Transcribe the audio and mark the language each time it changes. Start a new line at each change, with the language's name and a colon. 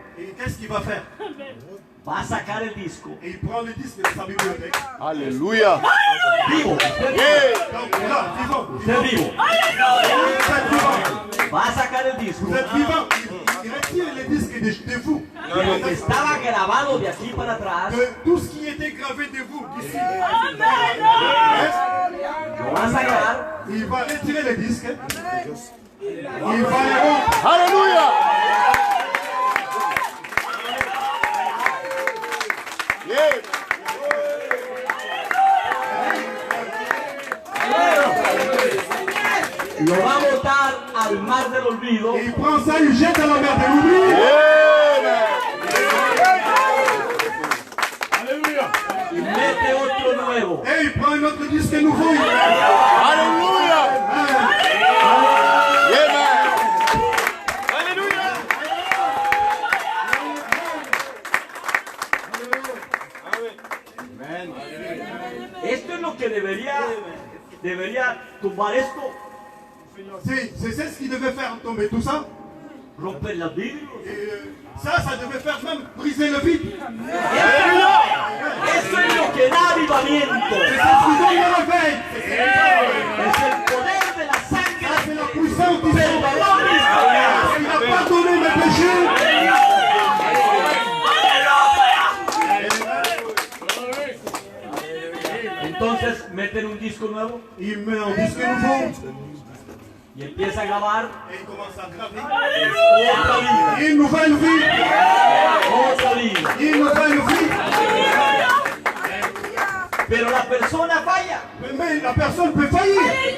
French: Et qu'est-ce qu'il va faire?
Spanish: Va a sacar el disco.
French: Et il prend le disque de sa bibliothèque. Alléluia.
Spanish: Vivo.
French: Donc là, vivant.
Spanish: Usted vivo.
French: Vous êtes vivant.
Spanish: Va a sacar el disco.
French: Vous êtes vivant. Il retire les disques de vous.
Spanish: De lo que estaba grabado de aquí para atrás.
French: De tout ce qui était gravé de vous d'ici.
Spanish: Lo va a sacar.
French: Il va retirer les disques. Il va les rompre. Alléluia. Yeah.
Spanish: Lo va a botar al mar del olvido.
French: Et il prend ça, il jette dans la mer de l'oubli. Alléluia.
Spanish: Y mete otro nuevo.
French: Et il prend un autre disque nouveau. Alléluia.
Spanish: Esto es lo que debería tumbar esto.
French: C'est ce qui devait faire tomber tout ça.
Spanish: Romper las vidrios.
French: Et ça devait faire même briser le vide.
Spanish: Eso es lo que da avivamiento.
French: C'est ce qui donne le réveil.
Spanish: Es el poder de la sangre.
French: C'est la puissance du sang.
Spanish: Perdón.
French: Il n'a pardonné mes péchés.
Spanish: Entonces meten un disco nuevo
French: Il met un disque nouveau.
Spanish: y empieza a grabar
French: Et il commence à graver.
Spanish: otra vida,
French: Une nouvelle vie.
Spanish: otra vida.
French: Une nouvelle vie.
Spanish: Pero la persona falla,
French: Mais la personne peut faillir.